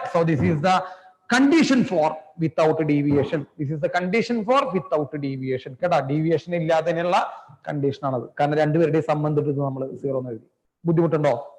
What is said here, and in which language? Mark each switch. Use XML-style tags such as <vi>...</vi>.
<en>So this is the condition for without deviation. This is the condition for without deviation.</en> <ml>കേട്ടാ, deviation ഇല്ലാത്തതിനുള്ള condition ആണത്. കാരണം രണ്ടുപേരുടെയും സംബന്ധിട്ട് നമ്മൾ 0 എന്ന് എഴുതി. ബുദ്ധിമുട്ടുണ്ടോ?</ml>